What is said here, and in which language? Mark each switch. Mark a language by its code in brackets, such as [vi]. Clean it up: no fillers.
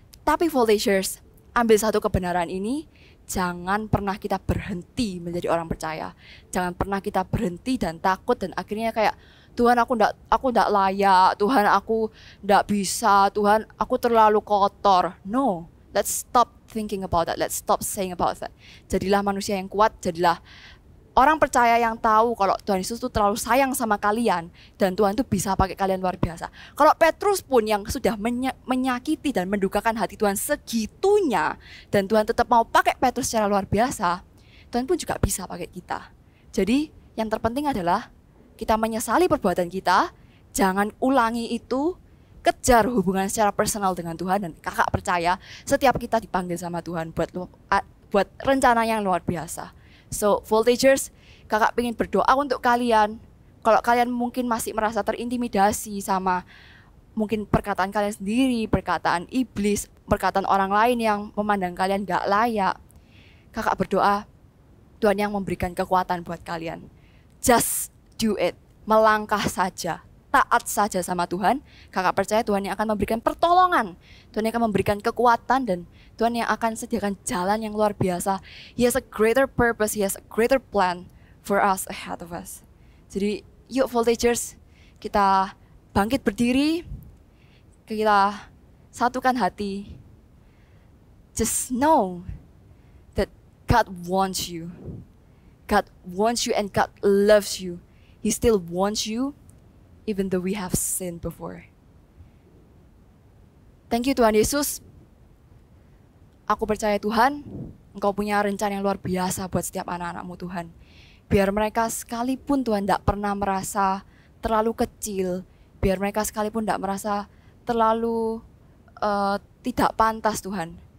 [id] Tapi voltagers, ambil satu kebenaran ini, jangan pernah kita berhenti menjadi orang percaya. Jangan pernah kita berhenti dan takut dan akhirnya kayak, Tuhan aku ndak layak, Tuhan aku ndak bisa, Tuhan aku terlalu kotor. [en] No, let's stop thinking about that, let's stop saying about that. [id] Jadilah manusia yang kuat, jadilah orang percaya yang tahu kalau Tuhan Yesus tuh terlalu sayang sama kalian dan Tuhan tuh bisa pakai kalian luar biasa. Kalau Petrus pun yang sudah menyakiti dan mendukakan hati Tuhan segitunya dan Tuhan tetap mau pakai Petrus secara luar biasa, Tuhan pun juga bisa pakai kita. Jadi yang terpenting adalah kita menyesali perbuatan kita, jangan ulangi itu, kejar hubungan secara personal dengan Tuhan, dan kakak percaya setiap kita dipanggil sama Tuhan buat rencana yang luar biasa. So, voltagers, kakak pengen berdoa untuk kalian. Kalau kalian mungkin masih merasa terintimidasi sama mungkin perkataan kalian sendiri, perkataan iblis, perkataan orang lain yang memandang kalian gak layak, kakak berdoa Tuhan yang memberikan kekuatan buat kalian. [en] Just do it, [id] melangkah saja, taat saja sama Tuhan. Kakak percaya Tuhan yang akan memberikan pertolongan, Tuhan yang akan memberikan kekuatan, dan Tuhan yang akan sediakan jalan yang luar biasa. [en] He has a greater purpose, He has a greater plan for us ahead of us. [id] Jadi yuk voltagers, kita bangkit berdiri, kita satukan hati. [en] Just know that God wants you. God wants you and God loves you. He still wants you even though we have sinned before. Thank you Tuhan Yesus. [id] Aku percaya Tuhan, Engkau punya rencana yang luar biasa buat setiap anak-anak-Mu Tuhan. Biar mereka sekalipun Tuhan tidak pernah merasa terlalu kecil, biar mereka sekalipun tidak merasa terlalu tidak pantas Tuhan.